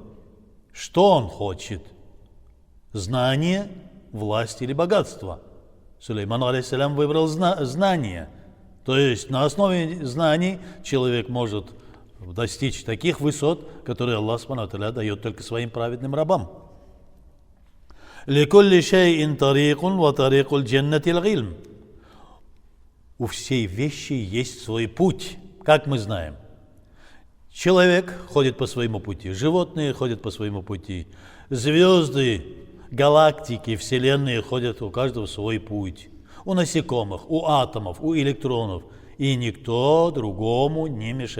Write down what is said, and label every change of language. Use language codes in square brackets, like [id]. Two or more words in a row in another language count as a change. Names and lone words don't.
[ru] Что он хочет? Знание, власть или богатство? Сулейман алейхиссалям выбрал знание. То есть на основе знаний человек может достичь таких высот, которые [ar] الله سبحانه وتعالى [ru] дает только своим праведным рабам. [ar] «لكل شيء طريق وطريق الجنة العلم». [ru] У всей вещи есть свой путь, как мы знаем. Человек ходит по своему пути, животные ходят по своему пути, звезды, галактики, вселенные ходят у каждого свой путь. У насекомых, у атомов, у электронов. И никто другому не мешает.